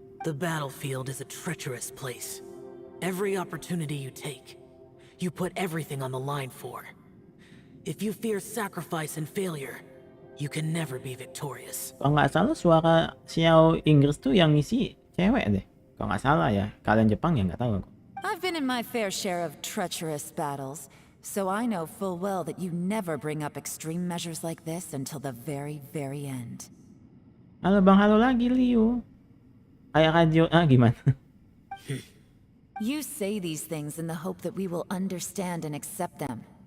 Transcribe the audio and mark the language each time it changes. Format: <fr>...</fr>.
<en>The battlefield is a treacherous place. Every opportunity you take, you put everything on the line for. If you fear sacrifice and failure, you can never be victorious.</en> <id>Kalau nggak salah suara Xiao Inggris tuh yang ngisi cewek deh. Kalau nggak salah ya. Kalian Jepang ya nggak tahu aku.</id> <en>I've been in my fair share of treacherous battles, so I know full well that you never bring up extreme measures like this until the very, very end.</en> <id>Halo bang, halo lagi Liu. Kayak radio, gimana?</id> <en>You say these things in the hope that we will understand and accept them.</en>